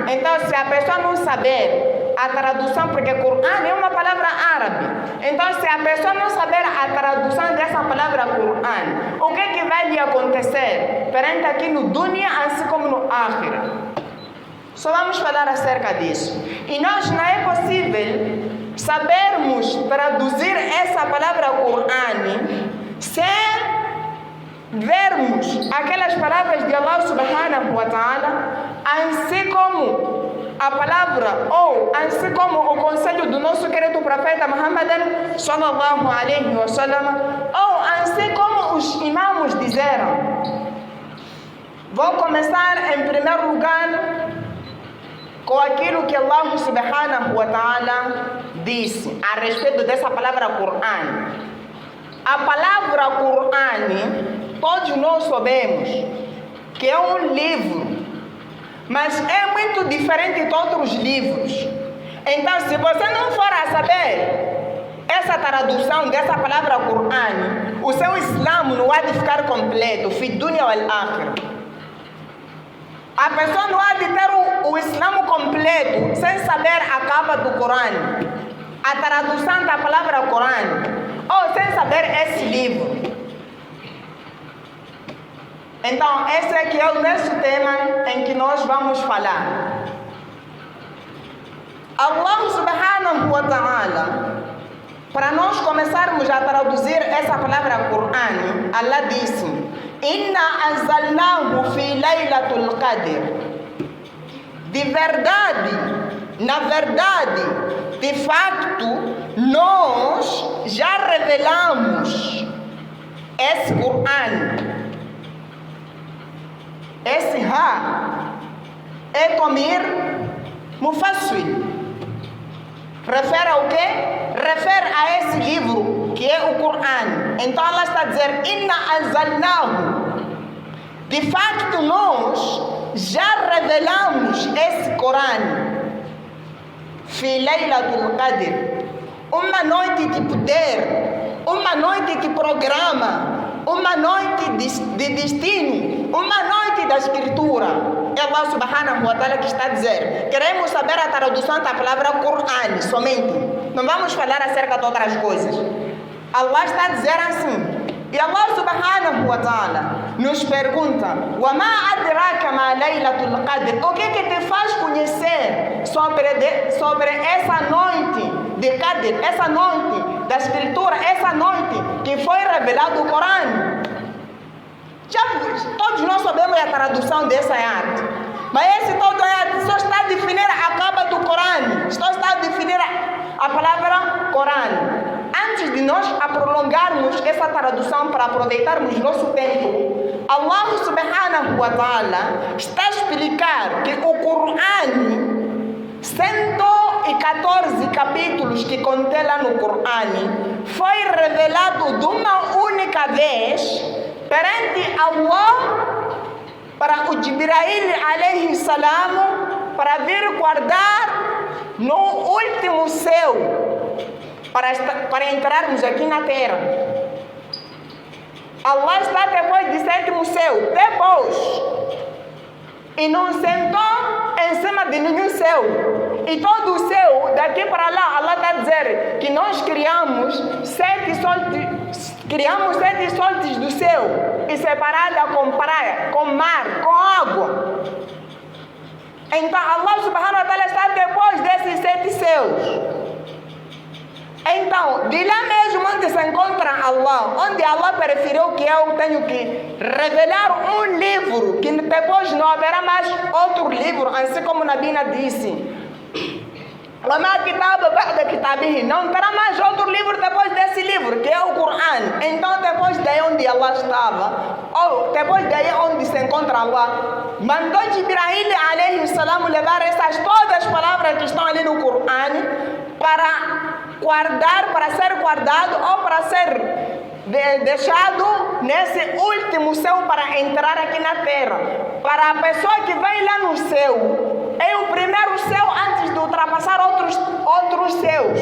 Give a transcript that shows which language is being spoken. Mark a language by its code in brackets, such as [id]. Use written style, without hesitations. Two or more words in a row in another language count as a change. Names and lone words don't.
[pt] Então, se a pessoa não saber a tradução, porque Quran é uma palavra árabe, então se a pessoa não saber a tradução dessa palavra Quran, o que vai lhe acontecer perante aqui no dunya, assim como no akhira? Só vamos falar acerca disso. E nós não é possível sabermos traduzir essa palavra Quran sem vermos aquelas palavras de Allah [ar] سبحانه وتعالى, [pt] assim como a palavra, ou assim como o conselho do nosso querido profeta Muhammad [ar] صلى الله عليه وسلم, [pt] ou assim como os imãos disseram. Vou começar em primeiro lugar com aquilo que Allah [ar] سبحانه وتعالى [pt] disse a respeito dessa palavra Quran. A palavra Quran, todos nós sabemos que é um livro, mas é muito diferente de outros livros. Então, se você não for a saber essa tradução dessa palavra Quran, o seu Islã não há de ficar completo, [ar] في الدنيا والآخرة. [pt] A pessoa não há de ter o Islã completo sem saber a capa do Corão, a tradução da palavra Corão, ou sem saber esse livro. Então, esse aqui é o nosso tema em que nós vamos falar. [ar] الله سبحانه وتعالى, [pt] para nós começarmos a traduzir essa palavra Qur'an, Allah disse: [ar] إنا أنزلناه في ليلة القدر. [pt] De verdade, na verdade, de facto, nós já revelamos esse Qur'an. Esse ha é [ar] ضمير منفصل. [pt] Refere ao quê? Refere a esse livro que é o Qur'an. Então ela está a dizer: [ar] إنا أنزلناه. [pt] De facto, nós já revelamos esse Qur'an. [ar] في ليلة القدر. [pt] Uma noite de poder, uma noite de programa, uma noite de destino, uma noite da escritura. É Allah [ar] سبحانه وتعالى [pt] que está a dizer. Queremos saber a tradução da palavra Qur'an somente. Não vamos falar acerca de outras coisas. Allah está a dizer assim. E Allah [ar] سبحانه وتعالى [pt] nos pergunta: [ar] وما أدراك ما ليلة القدر. [pt] O que te faz conhecer sobre essa noite de Qadr, essa noite da escritura, essa noite que foi revelado o Corão? Já todos nós sabemos a tradução dessa ayat, mas esse todo ayat só está a definir a capa do Corão, só está a definir a palavra Corão. Antes de nós prolongarmos essa tradução para aproveitarmos nosso tempo, Allah [ar] سبحانه وتعالى [pt] está a explicar que o Corão, 114 capítulos que contém lá no Corão, foi revelado de uma única vez perante Allah para o Jibrail [ar] عليه السلام, [pt] para vir guardar no último céu, para entrarmos aqui na terra. Allah está depois de sétimo céu, depois, e não sentou em cima de nenhum céu. E todo o céu, daqui para lá, Allah está a dizer que nós criamos sete soltes do céu, e separada com praia, com mar, com água. Então Allah [ar] سبحانه وتعالى [pt] está depois desses 7 céus. Então, de lá mesmo onde se encontra Allah, onde Allah preferiu que eu tenho que revelar um livro, que depois não haverá mais outro livro, assim como Nabina disse: não terá mais outro livro depois desse livro, que é o Corão. Então, depois daí onde Allah estava, ou depois daí onde se encontra Allah, mandou Jibrail [ar] عليه السلام [pt] levar essas todas as palavras que estão ali no Corão para guardar, para ser guardado ou para ser deixado nesse último céu para entrar aqui na terra. Para a pessoa que vai lá no céu, é o primeiro céu antes de ultrapassar outros céus.